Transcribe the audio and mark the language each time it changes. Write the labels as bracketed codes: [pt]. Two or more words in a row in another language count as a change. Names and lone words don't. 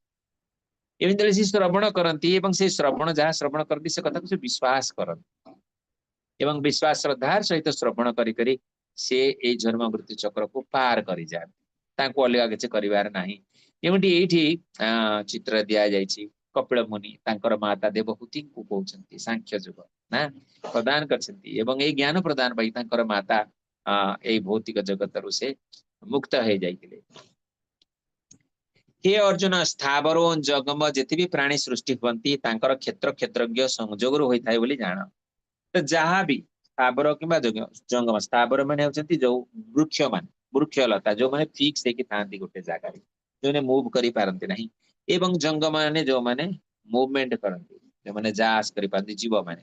[or] ଏମିତି ସେ ଶ୍ରବଣ କରନ୍ତି ଏବଂ ସେ ଶ୍ରବଣ ଯାହା ଶ୍ରବଣ କରନ୍ତି ସେ କଥାକୁ ସେ ବିଶ୍ୱାସ କରନ୍ତି ଏବଂ ବିଶ୍ୱାସ ଶ୍ରଦ୍ଧାର ସହିତ ଶ୍ରବଣ କରି କରି ସେ ଏଇ ଜନ୍ମ ମୃତ୍ୟୁ ଚକ୍ରକୁ ପାର କରିଯାଆନ୍ତି, ତାଙ୍କୁ ଅଲଗା କିଛି କରିବାର ନାହିଁ। ଏମିତି ଏଇଠି ଚିତ୍ର ଦିଆଯାଇଛି, କପିଳ ମୁନି ତାଙ୍କର ମାତା ଦେବହୂତିଙ୍କୁ କହୁଛନ୍ତି ସାଂଖ୍ୟ ଯୁଗ ନା ପ୍ରଦାନ କରିଛନ୍ତି ଏବଂ ଏଇ ଜ୍ଞାନ ପ୍ରଦାନ ପାଇଁ ତାଙ୍କର ମାତା ଏଇ ଭୌତିକ ଜଗତରୁ ସେ ମୁକ୍ତ ହେଇଯାଇଥିଲେ। हे अर्जुन, स्थावर ଓ ଜଙ୍ଗମ ଯେତେ ବି ପ୍ରାଣୀ ସୃଷ୍ଟି ହୁଅନ୍ତି ତାଙ୍କର କ୍ଷେତ୍ର କ୍ଷେତ୍ରଜ୍ଞ ସଂଯୋଗରୁ ହୋଇଥାଏ ବୋଲି ଜାଣ। ତ ଯାହା ବି ସ୍ଥାବର କିମ୍ବା ଜଙ୍ଗମ, ସ୍ଥାବର ମାନେ ହେଉଛନ୍ତି ଯୋଉ ବୃକ୍ଷ ମାନେ, ବୃକ୍ଷଲତା ଯୋଉମାନେ ଫିକ୍ସ ହେଇକି ଥାଆନ୍ତି ଗୋଟେ ଜାଗାରେ, ଯୋଉମାନେ ମୁଭ କରିପାରନ୍ତି ନାହିଁ, ଏବଂ ଜଙ୍ଗମ ମାନେ ଯୋଉମାନେ ମୁଭମେଣ୍ଟ କରନ୍ତି, ଯୋଉମାନେ ଯା ଆସ କରିପାରନ୍ତି, ଜୀବ ମାନେ।